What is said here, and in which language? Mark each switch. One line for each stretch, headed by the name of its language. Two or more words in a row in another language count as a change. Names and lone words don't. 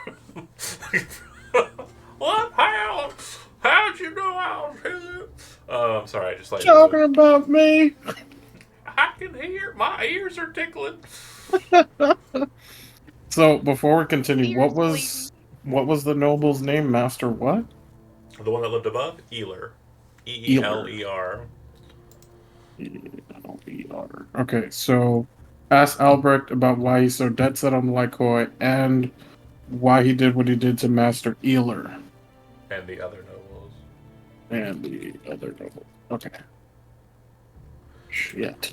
English: What? How? How'd you know I was here? I'm sorry, I just like... Talking about me! I can hear. My ears are tickling. So, before we continue, Ears what was the noble's name? Master what? The one that lived above? Ealer. E-E-L-E-R. E-L-E-R. Okay, so ask Albrecht about why he's so dead set on the Lycoy and why he did what he did to Master Ealer. And the other nobles. And the other noble. Okay. Shit.